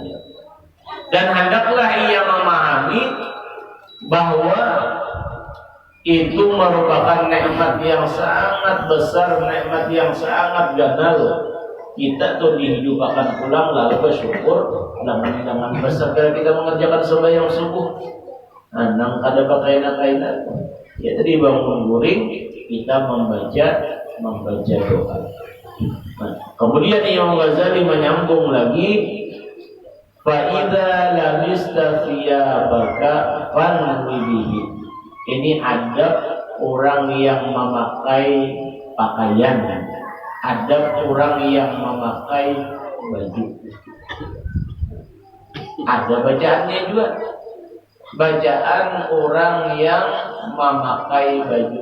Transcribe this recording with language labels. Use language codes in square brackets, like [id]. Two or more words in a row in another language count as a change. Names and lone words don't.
[id] Dan hendaklah ia memahami bahwa itu merupakan nikmat yang sangat besar, nikmat yang sangat ganal. Kita tuh dihidupkan pulang lalu bersyukur dengan bersegera kita mengerjakan sembahyang subuh. [bjn] Nang kada pakaian-pakaian. [id] Ya tadi [bjn] bangun guring [id] kita membaca doa. Nah, kemudian Imam Ghazali menyambung lagi, [ar] fa idza labista thiyabaka fanwi bihi. [id] Ini adab orang yang memakai pakaian, adab orang yang memakai baju. Ada bacaannya juga, bacaan orang yang memakai baju.